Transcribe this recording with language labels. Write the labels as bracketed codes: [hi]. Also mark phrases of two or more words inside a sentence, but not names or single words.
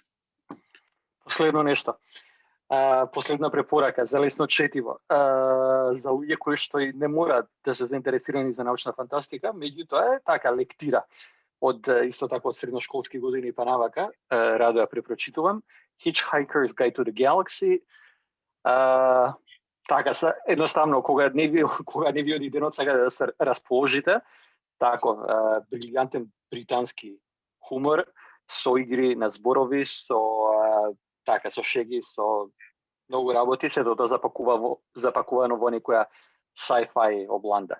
[mk] Последно нешто. Последна препорака за лесно четиво. За луѓе кои што не мора да се заинтересирани за научна фантастика, меѓутоа е така лектира од исто така од средношколски години па навака, радо ја препрочитувам. Hitchhiker's Guide to the Galaxy. Така се едноставно кога не ви оди денот сега да се расположите, тако брилјантен британски хумор со игри на зборови, со шеги, со многу работи, се тоа запакувано во некоја sci-fi обланда.